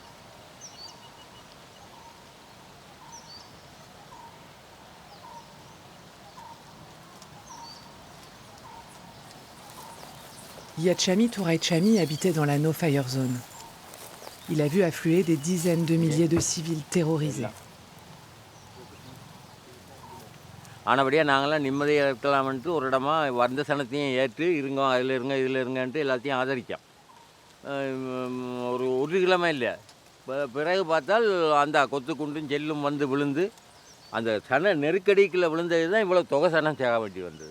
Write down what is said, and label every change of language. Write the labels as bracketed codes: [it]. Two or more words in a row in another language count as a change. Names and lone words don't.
[fr] Yachami Touraichami habitait dans la [en] no-fire zone. [fr] Il a vu affluer des dizaines de milliers de civils terrorisés. [ta] ஆனபடியாக நாங்களாம் நிம்மதியாக இருக்கலாம்ன்ட்டு ஒரு இடமா வந்த சனத்தையும் ஏற்று இருங்க அதில் இருங்க இதில் இருங்கன்ட்டு எல்லாத்தையும் ஆதரித்தோம். ஒரு கிழமை இல்லை, பிறகு பார்த்தால் அந்த கொத்து குண்டும் செல்லும் வந்து விழுந்து அந்த சன நெருக்கடிக்குள்ளே விழுந்தது தான் இவ்வளோ தொகை சனம் தேக வேண்டி வந்தது.